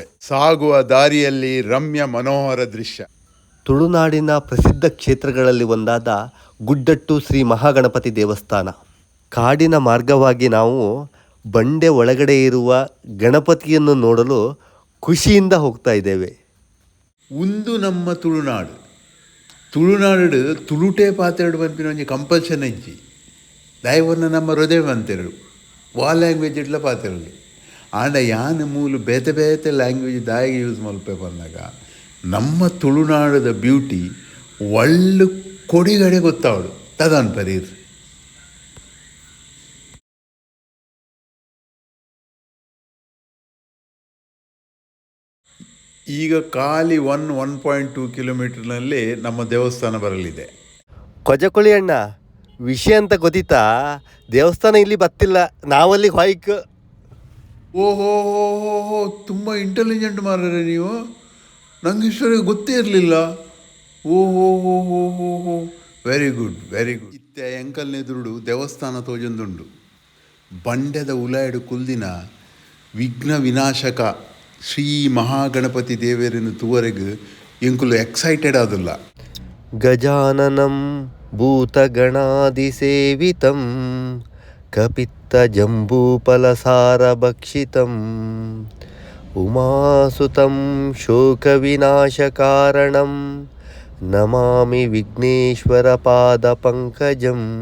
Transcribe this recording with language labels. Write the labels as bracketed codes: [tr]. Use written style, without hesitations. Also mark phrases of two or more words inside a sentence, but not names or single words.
[kn] ಸಾಗುವ ದಾರಿಯಲ್ಲಿ ರಮ್ಯ ಮನೋಹರ ದೃಶ್ಯ. ತುಳುನಾಡಿನ ಪ್ರಸಿದ್ಧ ಕ್ಷೇತ್ರಗಳಲ್ಲಿ ಒಂದಾದ ಗುಡ್ಡಟ್ಟು ಶ್ರೀ ಮಹಾಗಣಪತಿ ದೇವಸ್ಥಾನ. ಕಾಡಿನ ಮಾರ್ಗವಾಗಿ ನಾವು ಬಂಡೆ ಒಳಗಡೆ ಇರುವ ಗಣಪತಿಯನ್ನು ನೋಡಲು ಖುಷಿಯಿಂದ ಹೋಗ್ತಾ ಇದ್ದೇವೆ. [tcy] ಒಂದು ನಮ್ಮ ತುಳುನಾಡು ತುಳುಟೆ ಪಾತ್ರೆಡು ಬಂಪಿನ ಒಂಜಿ ಕಂಪಲ್ಷನ್ ಇಜ್ಜಿ ದಾಯವನ್ನ ನಮ್ಮ ಹೃದಯ ಅಂತೆರು ವಾ ಲ್ಯಾಂಗ್ವೇಜ್ ಇಡ್ಲ ಪಾತ್ರೆಗಳು ಆಂಡ ಯಾನ್ ಮೂಲು ಬೇತೆ ಬೇತೆ ಲ್ಯಾಂಗ್ವೇಜ್ ದಾಯಿಗೆ ಯೂಸ್ ಮಲ್ಪೆ ಬಂದಾಗ ನಮ್ಮ ತುಳುನಾಡದ ಬ್ಯೂಟಿ ಒಳ್ಳೆ ಕೊಡಿಗಡೆ ಗೊತ್ತಾವಡು ತದನ್ ಪರೀರ್. [kn] ಈಗ ಖಾಲಿ 1.2 ಕಿಲೋಮೀಟರ್ನಲ್ಲಿ ನಮ್ಮ ದೇವಸ್ಥಾನ ಬರಲಿದೆ. ಕೊಜಕೊಳಿ ಅಣ್ಣ, ವಿಷಯ ಅಂತ ಗೊತ್ತಿತ್ತಾ? ದೇವಸ್ಥಾನ ಇಲ್ಲಿ ಬತ್ತಿಲ್ಲ, ನಾವಲ್ಲಿ ಹೊಯ್ಕ್. ಓಹೋ ತುಂಬ ಇಂಟೆಲಿಜೆಂಟ್ ಮಾರ್ರೆ ನೀವು, ನಂಗೆ ಇಷ್ಟವರೆಗೆ ಗೊತ್ತೇ ಇರಲಿಲ್ಲ. [en] oho very good. [tcy] ಇತ್ತೆ ಎಂಕಲ್ನೆದುರುಡು ದೇವಸ್ಥಾನ ತೋಜೊಂದುಂಡು. ಬಂಡೆದ ಉಲಾಯಡು ಕುಲ್ದಿನ ವಿಘ್ನ ವಿನಾಶಕ ಶ್ರೀ ಮಹಾಗಣಪತಿ ದೇವರನ್ನು ತೂವರೆಗೂ ಎಂಕುಲು ಎಕ್ಸೈಟೆಡ್ ಆದಿಲ್ಲ. [sa] ಗಜಾನನಂ ಭೂತಗಣಾದಿಸೇವಿತಂ ಕಪಿತ್ತ ಜಂಬೂಫಲಸಾರ ಭಕ್ಷಿತಂ ಉಮಾಸುತಂ ಶೋಕವಿನಾಶಕಾರಣಂ ನಮಾಮಿ ವಿಘ್ನೇಶ್ವರ ಪಾದ ಪಂಕಜಂ.